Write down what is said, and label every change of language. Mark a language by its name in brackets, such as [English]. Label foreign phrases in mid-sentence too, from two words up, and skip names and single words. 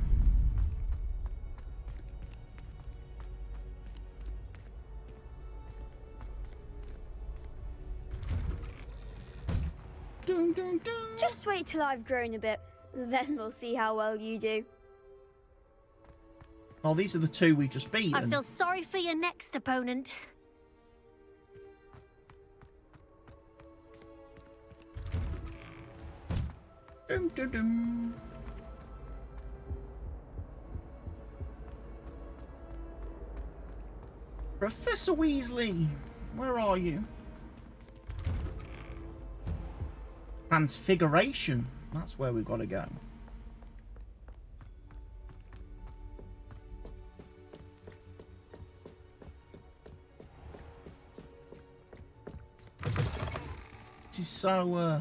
[English] Dun, dun, dun. Just wait till I've grown a bit. Then we'll see how well you do. Oh, these are the two we just beaten. I feel sorry for your next opponent. Dun, dun, dun. Professor Weasley, where are you? Transfiguration. That's where we've got to go. This is so,